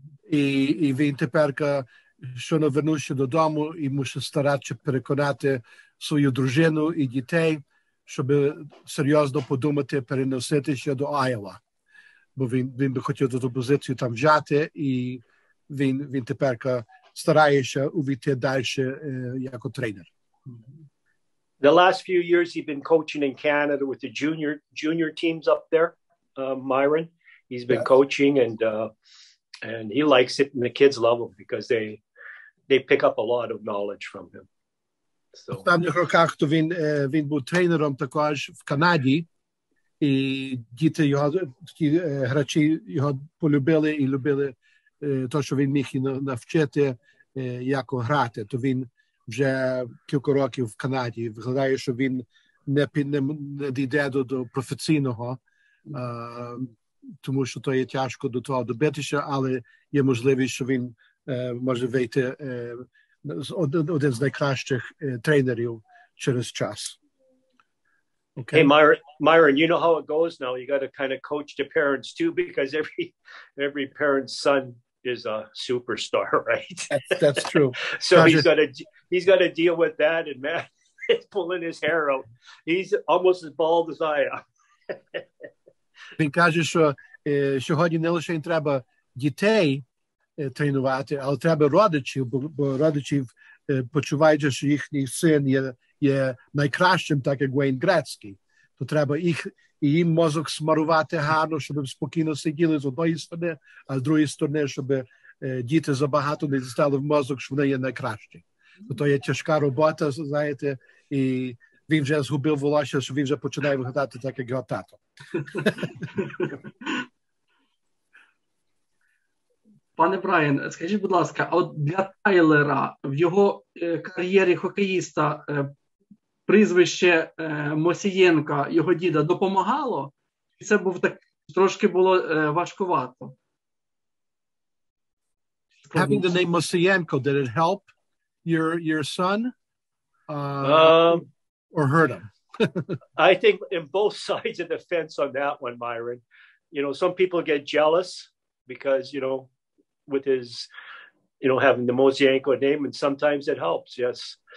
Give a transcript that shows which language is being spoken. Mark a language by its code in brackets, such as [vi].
[uk] І він тепер, щойно вернувся додому, і мусить старатися переконати свою дружину і дітей, щоб серйозно подумати переноситися до Айова. Бо він би хотів ту позицію там взяти, і він тепер старається увійти далі як тренер. [en] The last few years he's been coaching in Canada with the junior teams up there, Myron. He's been coaching and he likes it, and the kids love him because they pick up a lot of knowledge from him. [uk] В останніх роках то він був тренером також в Канаді, і діти його, такі грачі його полюбили і любили те, що він міг і навчити, як грати. То він вже кілька років в Канаді. Виглядає, що він не дійде до професійного, тому що то є тяжко до того добитися, але є можливість, що він може вийти один з найкращих тренерів через час. [en] Okay. Hey, Myron, you know how it goes now. You got to kind of coach the parents too, because every parent's son is a superstar, right? That's true. So he's got to deal with that, and man, it's pulling his hair out. He's almost as bald as I am. [uk] Він каже, що сьогодні не лише треба дітей тренувати, але треба родичів, бо родичів почувають, що їхній син є найкращим, так як Вейн Грецький. То треба їм мозок смарувати гарно, щоб спокійно сиділи з одної сторони, а з другої сторони, щоб діти забагато не дістали в мозок, що вони є найкращі. То є тяжка робота, знаєте, і він вже згубив волосся, що він вже починає виглядати так, як його тато. Пане Брайан, скажіть, будь ласка, а от для Тайлера в його кар'єрі хокеїста прізвище Мосієнка, його діда, допомагало? І це був так, трошки було важкувато? [en] Having the name Mosienko, did it help your son or hurt him? I think in both sides of the fence on that one, Myron. You know, some people get jealous because, you know, with his, you know, having the Mosienko name, and sometimes it helps. Yes.